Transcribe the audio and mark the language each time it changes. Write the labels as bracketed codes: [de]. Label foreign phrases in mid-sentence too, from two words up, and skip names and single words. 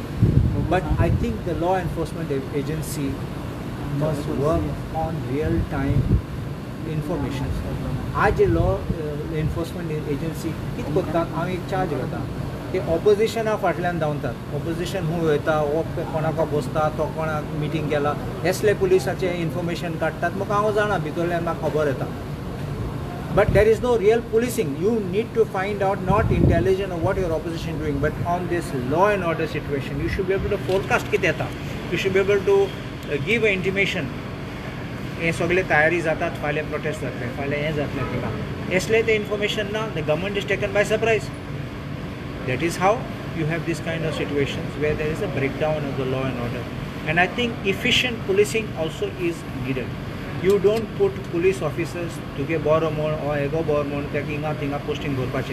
[en] But I think the law enforcement agency must work on real-time information. [kok] आज [en] law enforcement agency [kok] कित करतात हांव एक चार्ज घेता. ते ऑपोजिशना फाटल्यान धांवतात. ऑपोजिशन हूं वयता, हो कोणाक बसता, तो कोणाक मिटींग गेला, हेसले पुलिसाचे इन्फॉर्मेशन काडटात. म्हाका हांव जाणा भितरल्यान म्हाका खबर येता. [en] But there is no real policing. You need to find out not intelligence of what your opposition is doing, but on this law and order situation, you should be able to forecast [kok] कितें येता. [en] You should be able to give an intimation. [kok] हे सगळे तयारी जातात, फाल्यां प्रोटेस्ट जातले, फाल्यां हें जातलें तिका. हेसले ते इन्फॉर्मेशन ना, [en] the government is taken by surprise. That is how you have this kind of situations where there is a breakdown of the law and order. And I think efficient policing also is needed. You don't put police officers to get boromon or ego boromon taking up posting gorpache.